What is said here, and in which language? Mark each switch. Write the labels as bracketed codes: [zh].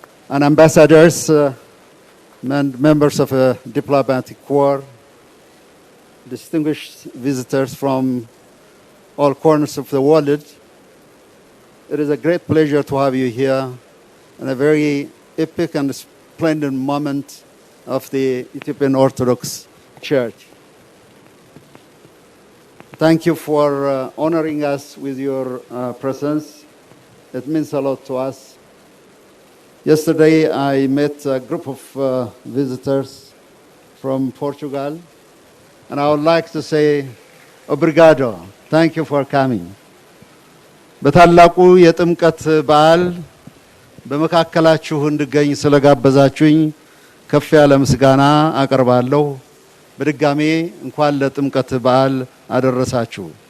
[en] And ambassadors and members of a diplomatic corps, distinguished visitors from all corners of the world, it is a great pleasure to have you here in a very epic and splendid moment of the Ethiopian Orthodox Church. Thank you for honoring us with your presence. It means a lot to us. Yesterday I met a group of visitors from Portugal, and I would like to say obrigado. Thank you for coming. [am] በታላቁ የጥምቀት በዓል በመካከላችሁ እንድገኝ ስለጋበዛችሁኝ ከፍ ያለ ምስጋና አቀርባለሁ። በድጋሜ እንኳን ለጥምቀት በዓል አደረሳችሁ።